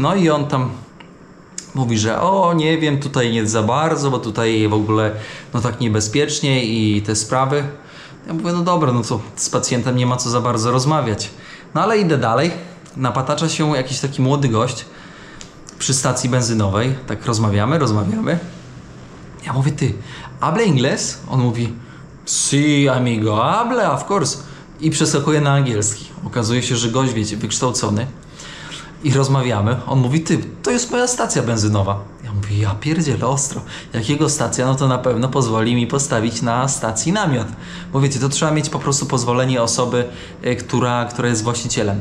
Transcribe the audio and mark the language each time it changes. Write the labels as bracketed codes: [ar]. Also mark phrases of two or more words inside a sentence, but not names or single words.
[pl] No i on tam mówi, że o, nie wiem, tutaj nie za bardzo, bo tutaj w ogóle no tak niebezpiecznie i te sprawy. Ja mówię, no dobra, no to z pacjentem nie ma co za bardzo rozmawiać. No ale idę dalej, napatacza się jakiś taki młody gość przy stacji benzynowej, tak rozmawiamy. Ja mówię, ty, [es] habla inglés? [pl] On mówi, [es] sí, amigo, habla, [en] of course. [pl] I przeskakuje na angielski. Okazuje się, że gość, wiecie, wykształcony. I rozmawiamy. On mówi, ty, to jest moja stacja benzynowa. Ja mówię, ja pierdzielę, ostro. Jak jego stacja, no to na pewno pozwoli mi postawić na stacji namiot. Bo wiecie, to trzeba mieć po prostu pozwolenie osoby, która jest właścicielem.